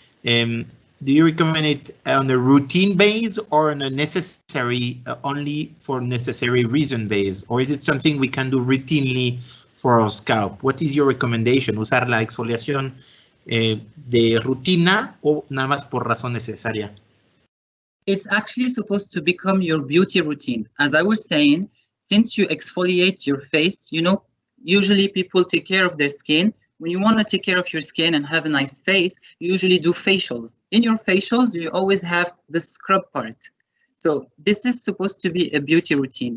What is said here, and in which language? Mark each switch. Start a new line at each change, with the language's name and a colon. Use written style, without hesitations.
English: Do you recommend it on a routine base or on a necessary, only for necessary reason base? Or is it something we can do routinely for our scalp? What is your recommendation?
Spanish: ¿Usar la exfoliación de rutina o nada más por razón necesaria?
English: It's actually supposed to become your beauty routine. As I was saying, since you exfoliate your face, you know, usually people take care of their skin. When you want to take care of your skin and have a nice face, you usually do facials. In your facials, you always have the scrub part. So this is supposed to be a beauty routine.